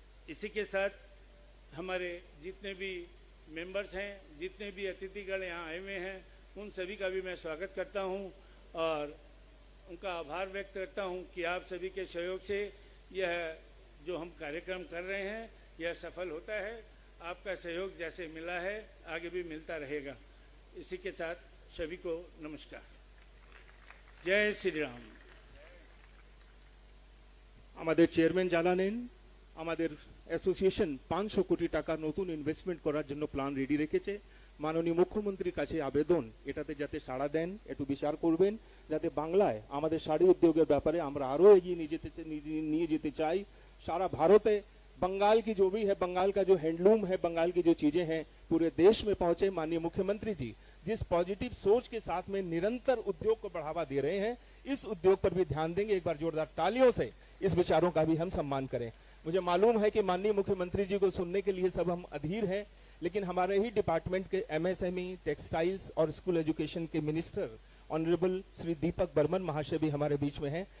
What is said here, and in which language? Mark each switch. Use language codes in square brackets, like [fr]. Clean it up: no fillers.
[hi] इसी के साथ हमारे जितने भी मेंबर्स हैं, जितने भी अतिथिगण यहाँ आए हुए हैं, उन सभी का भी मैं स्वागत करता हूँ और उनका आभार व्यक्त करता हूं कि आप सभी के सहयोग से यह जो हम कार्यक्रम कर रहे हैं यह सफल होता है। आपका सहयोग जैसे मिला है आगे भी मिलता रहेगा। इसी के साथ सभी को नमस्कार। जय श्री राम। [bn] আমাদের চেয়ারম্যান জানালেন আমাদের অ্যাসোসিয়েশন 500 কোটি টাকা নতুন ইনভেস্টমেন্ট করার জন্য প্ল্যান রেডি রেখেছে। মাননীয় মুখ্যমন্ত্রীর কাছে আবেদন এটাতে যাতে সাড়া দেন, একটু বিচার করবেন যাতে বাংলায় আমাদের শাড়ি উদ্যোগের ব্যাপারে আমরা আরো এগিয়ে নিয়ে যেতে চাই। [hi] सारा भारत है, बंगाल की जो भी है, बंगाल का जो हैंडलूम है, बंगाल की जो चीजें हैं पूरे देश में पहुंचे। माननीय मुख्यमंत्री जी जिस पॉजिटिव सोच के साथ में निरंतर उद्योग को बढ़ावा दे रहे हैं, इस उद्योग पर भी ध्यान देंगे। एक बार जोरदार तालियों से इस विचारों का भी हम सम्मान करें। मुझे मालूम है कि माननीय मुख्यमंत्री जी को सुनने के लिए सब हम अधीर हैं, लेकिन हमारे ही डिपार्टमेंट के एमएसएमई, टेक्सटाइल्स और स्कूल एजुकेशन के मिनिस्टर ऑनरेबल श्री दीपक बर्मन महाशय भी हमारे बीच में हैं।